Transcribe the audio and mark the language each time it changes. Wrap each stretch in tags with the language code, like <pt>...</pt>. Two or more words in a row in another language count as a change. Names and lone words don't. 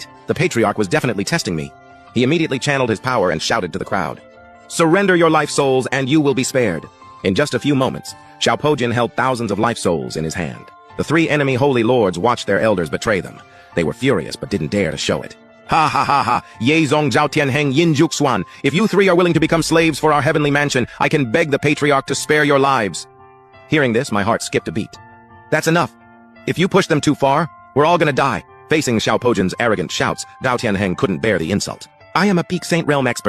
<en>The Patriarch was definitely testing me." He immediately channeled his power and shouted to the crowd, "Surrender your life souls and you will be spared." In just a few moments, Xiao Pojin held thousands of life souls in his hand. The 3 enemy holy lords watched their elders betray them. They were furious but didn't dare to show it. "Ha ha ha ha, Ye Zong Zhao Tianheng Yin Juk Xuan. If you 3 are willing to become slaves for our heavenly mansion, I can beg the Patriarch to spare your lives." Hearing this, my heart skipped a beat. "That's enough. If you push them too far, we're all gonna die." Facing Xiao Pojin's arrogant shouts, Zhao Tianheng couldn't bear the insult. "I am a peak Saint Realm expert.</en>